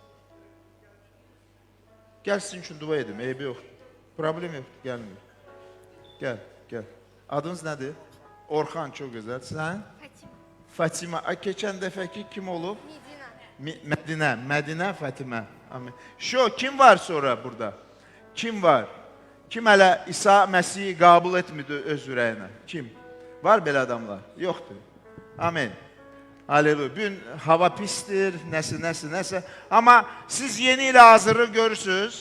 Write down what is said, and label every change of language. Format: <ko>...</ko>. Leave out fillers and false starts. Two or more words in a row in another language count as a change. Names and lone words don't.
<tr>Gel sizin için dua edeyim. Eybi yok. Problem yok. Gelmiyor. Gel. Adınız nedir? Orhan, çok güzel. Sen? Fatima. Geçen defeki kim olup? Medine Fatima. Amin. Kim var sonra burada? Kim var?</tr> <az>Kim hələ İsa Məsihi qəbul etmidi öz ürəyinə? Kim? Var belə adamlar? Yoxdur. Amin. Halleluya. Bugün hava pistir, nəsə. Amma siz yeni ilə hazırlıq görürsünüz.</az>